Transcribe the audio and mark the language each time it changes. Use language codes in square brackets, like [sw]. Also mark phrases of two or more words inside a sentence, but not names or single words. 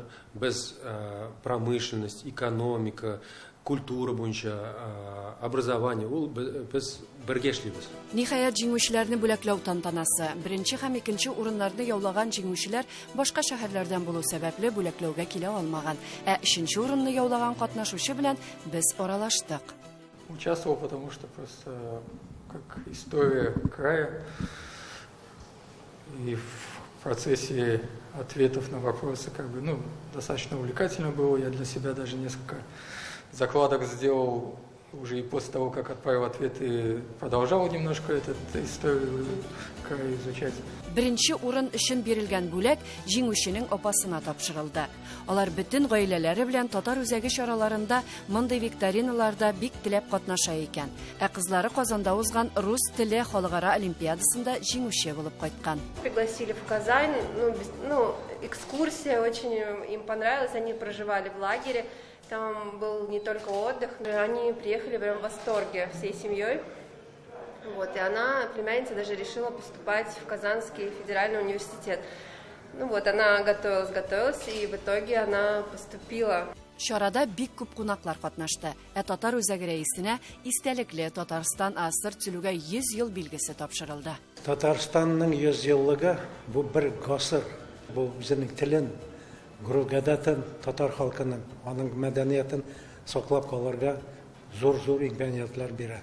[tt] Без промышленность, экономика, культура буенча, образование, ул без бергә эшлибез. Ниһаять җиңүчеләрне бүләкләү тантанасы. Беренче һәм икенче урыннарны яулаган җиңүчеләр башка шәһәрләрдән булу сәбәпле бүләкләүгә килә алмаган. Ә өченче урынны яулаган катнашучы белән без аралаштык. [ru] Участвовал, потому что просто как история края и в процессе ответов на вопросы достаточно увлекательно было. Я для себя даже несколько закладок сделал уже и после того, как отправил ответы, продолжал немножко эту историю края изучать. [tt] Беренче урын өчен бирелгән бүләк җиңүченең апасына тапшырылды. Алар бөтен гаиләләре белән татар үзәге чараларында мондый викториналарда бик теләп катнаша икән. Ә кызлары Казанда узган рус теле халыкара олимпиадасында җиңүче булып кайткан. [ru] Пригласили в Казань, экскурсия очень им понравилась, они проживали в лагере. Там был не только отдых, но они приехали прям в восторге всей семьей. И она, племянница, даже решила поступать в Казанский федеральный университет. Она готовилась, и в итоге она поступила. [tt] Чарада бик күп кунаклар катнашты. Ә татар үзәге рәисенә истәлекле Татарстан АССР төзелүгә 100 ел билгесе тапшырылды. Татарстанның 100 еллыгы бу бер гасыр. Бу безнең телен, гадәтен, татар халкының, аның мәдәниятен саклап калырга зур имканиятлар бирә.